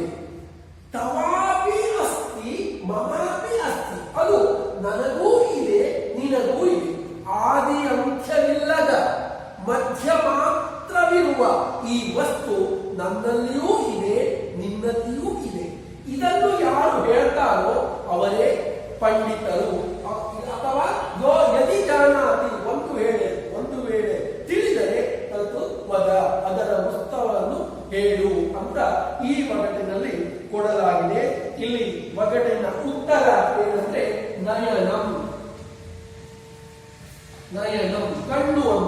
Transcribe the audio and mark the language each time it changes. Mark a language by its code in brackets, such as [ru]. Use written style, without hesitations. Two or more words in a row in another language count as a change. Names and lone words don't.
[sa] ತವಾಪಿ ಅಸ್ತಿ ಮಮಾಪಿ ಅಸ್ತಿ, [kn] ಅದು ನನಗೂ ಇದೆ ನಿನಗೂ ಇದೆ. ಆದಿ ಅಂತ್ಯವಿಲ್ಲದ ಮಧ್ಯ ಮಾತ್ರವಿರುವ ಈ ವಸ್ತು ನನ್ನಲ್ಲಿಯೂ ಇದೆ ನಿನ್ನಲ್ಲಿಯೂ ಇದೆ. ಇದನ್ನು ಯಾರು ಹೇಳ್ತಾರೋ ಅವರೇ ಪಂಡಿತರು. [sa] ಅಥವಾ ಯೋ ಯದಿ ಜಾನಾತಿ, [kn] ಒಂದು ವೇಳೆ ತಿಳಿದರೆ [sa] ತದ್ದು ವದ, [kn] ಅದರ ಉತ್ಸವವನ್ನು ಹೇಳು ಅಂತ ಈ ಒಗಟಿನಲ್ಲಿ ಕೊಡಲಾಗಿದೆ. ಇಲ್ಲಿ ಒಗಟಿನ ಉತ್ತರ ಏನಂದ್ರೆ ನಯನಂ. ನಯನಂ ಕಣ್ಣು ಅಂತ.